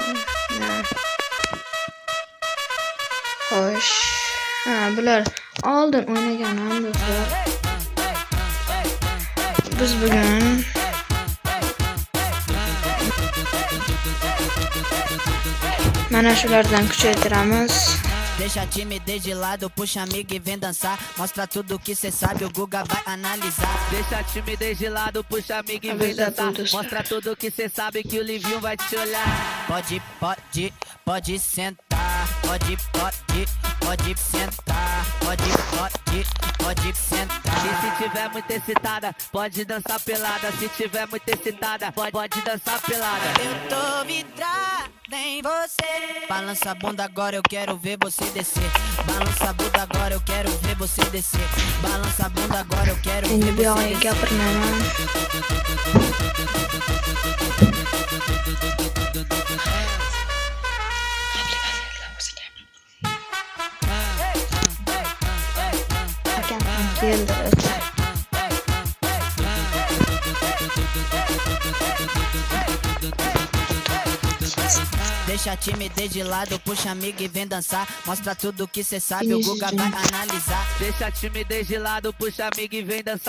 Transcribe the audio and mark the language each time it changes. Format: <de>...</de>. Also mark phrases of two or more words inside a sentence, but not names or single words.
<uz>xo'sh, bular oldin o'ynaganman do'stlar. Biz bugun mana shulardan kuchaytiramiz.</uz> <pt>Deixa a timidez de lado, puxa amigo e vem dançar. Mostra tudo que cê sabe, o Guga vai analisar. Deixa a timidez de lado, puxa amigo e vem dançar. Mostra tudo que cê sabe que o Livinho vai te olhar. Pode sentar. Pode sentar. Pode sentar. E se tiver muito excitada, pode dançar pelada. Se tiver muito excitada, pode dançar pelada. Eu tô vidrada em você. Balança a bunda agora, eu quero ver você descer. Balança a bunda agora, eu quero ver você descer. Balança a bunda agora, eu quero ver</pt> <uz>Endi bu</uz> <pt>você</pt> <uz>yog'iga</uz> <pt>descer.</pt> <uz>gapirmayman. Akam ham keldi.</uz> <pt>Deixa a timidez de lado, puxa amiga e vem dançar. Mostra tudo que cê sabe, o Guga vai analisar. Deixa a timidez de lado, puxa amiga e vem dançar.</pt>